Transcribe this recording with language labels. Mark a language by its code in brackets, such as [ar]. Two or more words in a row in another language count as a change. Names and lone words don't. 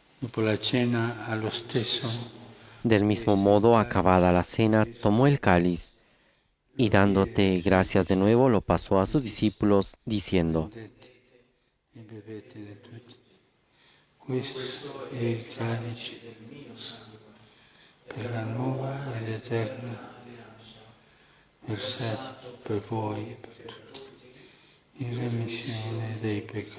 [it] Dopo la cena, allo stesso [es] Del mismo modo, acabada la cena, tomó el cáliz y dándote gracias de nuevo, lo pasó a sus discípulos, diciendo: [it] prendete e bevete di tutti. Questo è il calice del mio sangue per la nuova ed eterna alleanza, versato per voi e per tutti, in remissione dei peccati.